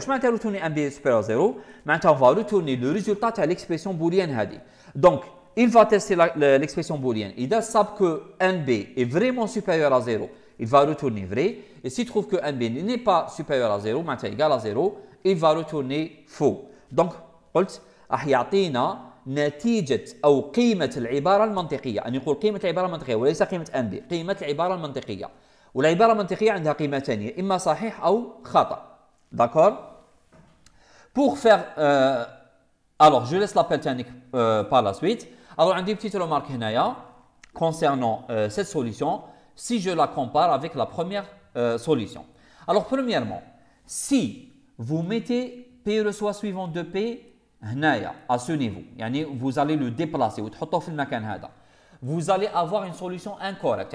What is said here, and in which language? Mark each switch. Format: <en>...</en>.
<fr>Je vais retourner NB supérieur à 0. Maintenant, on va retourner le résultat de l'expression booléenne. Donc, il va tester l'expression booléenne. Il sait que NB est vraiment supérieur à 0 il va retourner vrai. Et s'il trouve que NB n'est pas supérieur à 0, maintenant égal à 0, il va retourner faux.</fr> <ar>Donc, قلت راح يعطينا نتيجة أو قيمة العبارة المنطقية، أن يقول قيمة العبارة المنطقية وليس قيمة NB، قيمة العبارة المنطقية. والعبارة المنطقية عندها قيمة ثانية، إما صحيح أو خطأ.</ar> <fr>D'accord? Pour faire alors je laisse l'appel technique par la suite. Alors عندي petite remarque هنايا concernant cette solution si je la compare avec la première solution. Alors premièrement, si vous mettez P reçoit suivant de P هنايا à ce niveau, يعني vous allez le déplacer</fr> <ar>وتحطوه في المكان هذا,</ar> <fr>vous allez avoir une solution incorrecte.</fr>